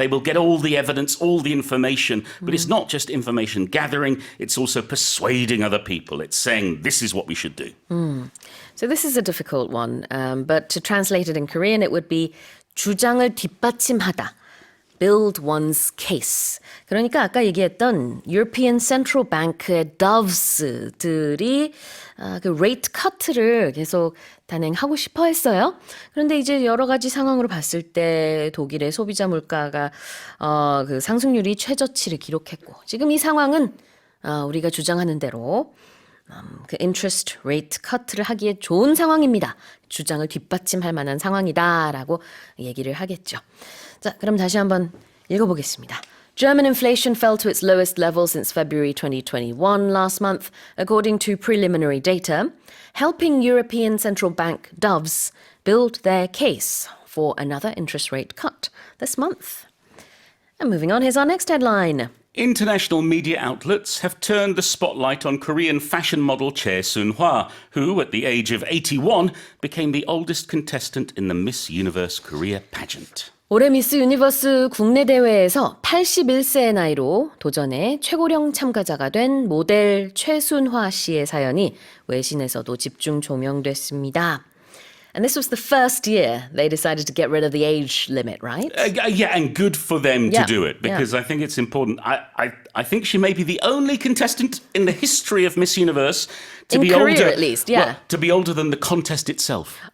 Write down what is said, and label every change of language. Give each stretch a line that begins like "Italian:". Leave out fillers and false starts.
English: They will get all the evidence, all the information. But it's not just information gathering. It's also persuading other people. It's saying this is what we should do. So this is a difficult one, but to translate it in Korean, it would be
Korean: 주장을 뒷받침하다.
English: Build one's case.
Korean: 그러니까 아까 얘기했던 European Central Bank의 doves들이 그 rate cut를 계속 단행하고 싶어 했어요. 그런데 이제 여러 가지 상황으로 봤을 때 독일의 소비자 물가가 그 상승률이 최저치를 기록했고 지금 이 상황은 우리가 주장하는 대로 그 interest rate cut를 하기에 좋은 상황입니다. 주장을 뒷받침할 만한 상황이다라고 얘기를 하겠죠. 자, 그럼 다시 한번 읽어보겠습니다.
English: German inflation fell to its lowest level since February 2021 last month, according to preliminary data, helping European Central Bank doves build their case for another interest rate cut this month. And moving on, here's our next headline. International media outlets have turned the spotlight on Korean fashion model Chae Soon-hwa, who, at the age of 81, became the oldest contestant in the Miss Universe Korea pageant.
Korean: 올해 미스 유니버스 국내 대회에서 81세의 나이로 도전에 최고령 참가자가 된 모델 최순화 씨의 사연이 외신에서도 집중 조명됐습니다.
English: And this was the first year they decided to get rid of the age limit, right? Yeah, and good for them Yeah, to do it, because I think it's important. I think she may be the only contestant in the history of Miss Universe to In be Korea, older, at least, yeah. well, to be older than the contest itself.